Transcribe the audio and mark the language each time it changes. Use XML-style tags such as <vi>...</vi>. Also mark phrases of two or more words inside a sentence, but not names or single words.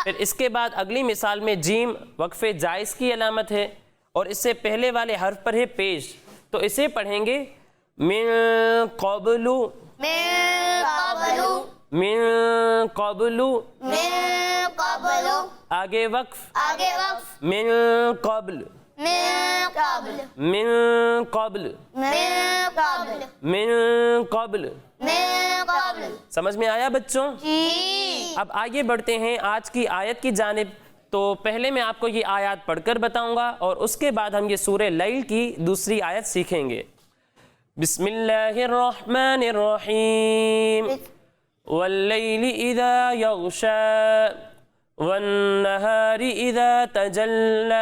<ur>پھر اس کے بعد اگلی مثال میں جیم وقف جائز کی علامت ہے اور اس سے پہلے والے حرف پر ہے پیش، تو اسے پڑھیں گے</ur> <ar>مِن قَبلُ, مِن قَبلُ, مِن قَبلُ, مِن قَبلُ,</ar> <ur>آگے وقف, آگے وقف,</ur> <ar>مِن قَبل, مِن قَبل, مِن قَبل, مِن قَبل, مِن قَبل. مِن قَبل.</ar> <ur>سمجھ میں آیا بچوں? जी। اب آگے بڑھتے ہیں آج کی آیت کی جانب۔ تو پہلے میں آپ کو یہ آیت پڑھ کر بتاؤں گا اور اس کے بعد ہم یہ سورہ لیل کی دوسری آیت سیکھیں گے.</ur> <ar>بسم الله الرحمن الرحيم، والليل إذا يغشى، والنهار إذا تجلى.</ar>